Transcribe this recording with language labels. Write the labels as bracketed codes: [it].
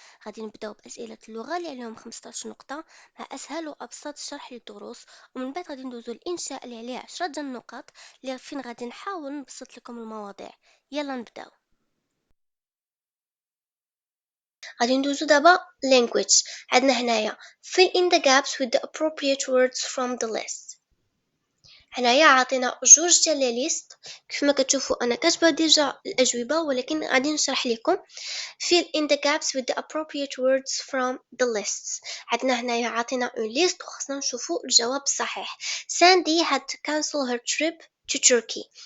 [ar] غادي نبداو بأسئلة اللغة اللي عليهم 15 نقطة مع أسهل وأبسط شرح للدروس، ومن بعد غادي ندوزو الإنشاء اللي عليه 10 ديال النقط اللي فين غادي نحاول نبسط لكم المواضيع. يلا نبداو. غادي ندوزو دابا language. عندنا هنايا [en] fill in the gaps with the appropriate words from the list. [ar] هنايا عاطينا جوج ديال لي ليست. كيف ما كتشوفوا انا كاتبه ديجا الاجوبه، ولكن غادي نشرح لكم. [en] fill in the gaps with the appropriate words from the lists. [ar] عندنا هنايا عاطينا اون ليست وخصنا نشوفوا الجواب الصحيح. [en] Sandy had to cancel her trip to Turkey.